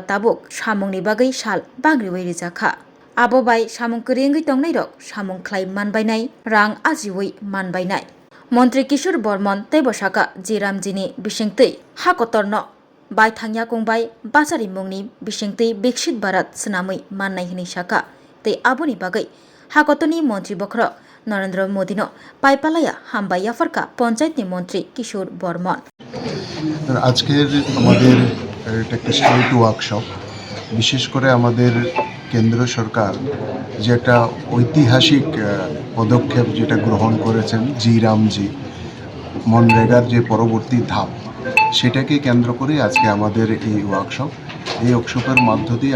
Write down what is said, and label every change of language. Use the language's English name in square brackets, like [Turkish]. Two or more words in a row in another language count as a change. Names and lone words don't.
[Kok Borok] ताबुक सामुंनि बागै साल बाग्रिवै रिजाखा आबो बाय सामुं करिंगै तंनाय रग सामुं खाय मानबायनाय रां आजिवै मानबायनाय मंत्री किशोर बर्मन तैबसाका जिरामजिनि बिसिंतै हाकतरन बाय थांया गंबाय बाजारि मुंनि बिसिंतै बिकसित भारत सनामै माननाय हनै शाखा तै आबोनि बागै हाकतनि मंत्री बख्र नरेंद्र मोदीनो पाइपालाया हामबाय याफारका पंचायतनि मंत्री किशोर बर्मन [Bangla] আজকের আমাদের একটা [English] state workshop [Bangla] বিশেষ করে আমাদের কেন্দ্র সরকার যে একটা ঐতিহাসিক পদক্ষেপ যেটা গ্রহণ করেছেন জি রামজি মনরেগার যে পরবর্তী ধাপ সেটাকে কেন্দ্র করে আজকে আমাদের এই ওয়ার্কশপ ওয়ার্কশপের মধ্য দিয়ে